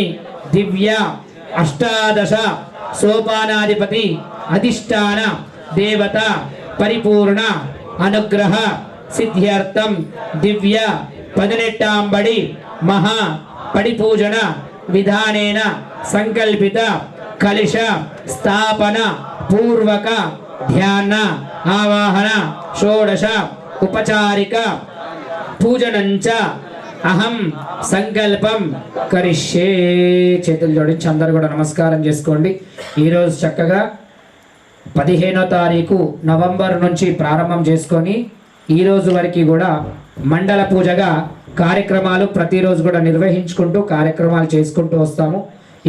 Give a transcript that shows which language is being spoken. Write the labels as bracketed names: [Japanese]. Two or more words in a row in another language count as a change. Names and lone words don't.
[Sanskrit] दिव्य अष्टादश सोपानाधिपति अधिष्ठान देवता परिपूर्ण अनुग्रह सिद्ध्यर्थं दिव्य पदिनेट्टांबडि महा पडिपूजन विधानेन संकल्पित कलश स्थापन पूर्वक ध्यान आवाहन षोडश उपचारिक पूजनंच अहम संकल्पं करिष्ये [Telugu] చేతులు జోడించి అందరూ కూడా నమస్కారం చేసుకోండి ఈ రోజు చక్కగా 15వ తారీఖు నవంబర్ నుంచి ప్రారంభం చేసుకొని ఈ రోజు వరకు కూడా మండల పూజగా కార్యక్రమాలు ప్రతిరోజు కూడా నిర్వహించుకుంటూ కార్యక్రమాలు చేసుకుంటూ వస్తాము ఈ